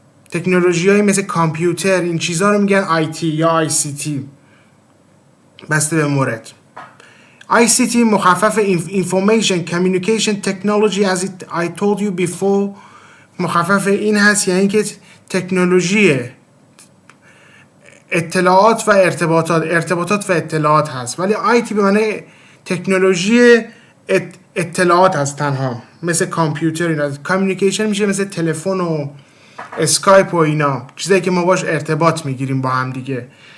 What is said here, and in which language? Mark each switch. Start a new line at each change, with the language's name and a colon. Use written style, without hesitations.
Persian: تکنولوژی های مثل کامپیوتر، این چیزها رو میگن IT یا ICT بسته به مورد.
English: ICT
Persian: مخفف
English: information communication technology as I told you before.
Persian: مخفف این هست یعنی که تکنولوژی اطلاعات و ارتباطات و اطلاعات هست، ولی آیتی به معنی تکنولوژی اطلاعات هست تنها، مثل کامپیوتر اینا. کامیونیکیشن میشه مثل تلفن و اسکایپ و اینا، چیزایی که ما باش ارتباط میگیریم با هم دیگه.